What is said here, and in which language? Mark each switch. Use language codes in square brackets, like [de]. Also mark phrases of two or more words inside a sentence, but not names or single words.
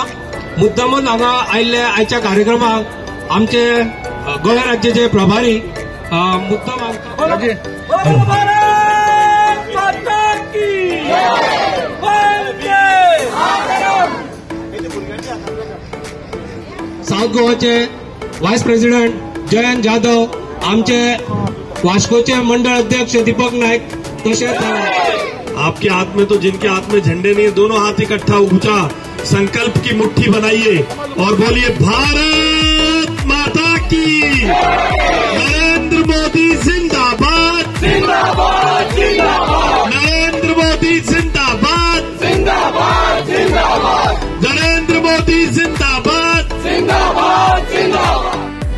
[kok] मुद्दामून हांगा आयिल्ले आयच्या कार्यक्रमाक आमचे गोंय राज्याचे प्रभारी मुद्दाम साउथ गोवाचे [en] vice president [kok] जयंत जाधव, आमचे वास्कोचे मंडल अध्यक्ष दीपक नायक, तसेच [hi] आपके हाथ में तो जिनके हाथ में झंडे नहीं है, दोनों हाथ इकट्ठा ऊंचा संकल्प की मुट्ठी बनाइए और बोलिए भारत माता की। नरेंद्र मोदी जिंदाबाद जिंदाबाद जिंदाबाद, नरेंद्र मोदी जिंदाबाद जिंदाबाद जिंदाबाद, नरेंद्र मोदी जिंदाबाद जिंदाबाद जिंदाबाद।